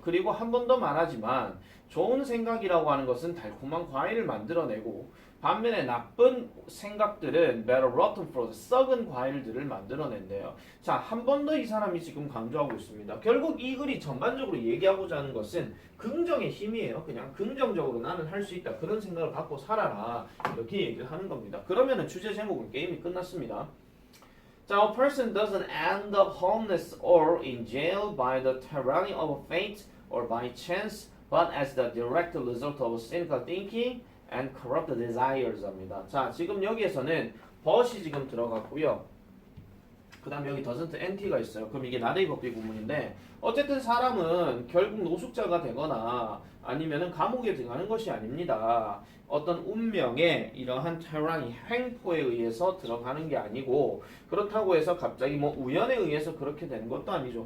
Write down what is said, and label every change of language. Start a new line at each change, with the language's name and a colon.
Korean: 그리고 한 번 더 말하지만 좋은 생각이라고 하는 것은 달콤한 과일을 만들어내고 반면에 나쁜 생각들은
English: better rotten fruit,
Korean: 썩은 과일들을 만들어낸대요. 자, 한 번 더 이 사람이 지금 강조하고 있습니다. 결국 이 글이 전반적으로 얘기하고자 하는 것은 긍정의 힘이에요. 그냥 긍정적으로 나는 할 수 있다. 그런 생각을 갖고 살아라. 이렇게 얘기를 하는 겁니다. 그러면은 주제 제목은 게임이 끝났습니다.
English: 자, a person doesn't end up homeless or in jail by the tyranny of fate or by chance, but as the direct result of cynical thinking and corrupt desires
Korean: 합니다. 자, 지금 여기에서는 but이 지금 들어갔고요. 그 다음 여기 doesn't NT가 있어요. 그럼 이게 나레이 법비 구문인데 어쨌든 사람은 결국 노숙자가 되거나 아니면은 감옥에 들어가는 것이 아닙니다. 어떤 운명의 이러한 tyranny, 횡포에 의해서 들어가는 게 아니고 그렇다고 해서 갑자기 뭐 우연에 의해서 그렇게 되는 것도 아니죠.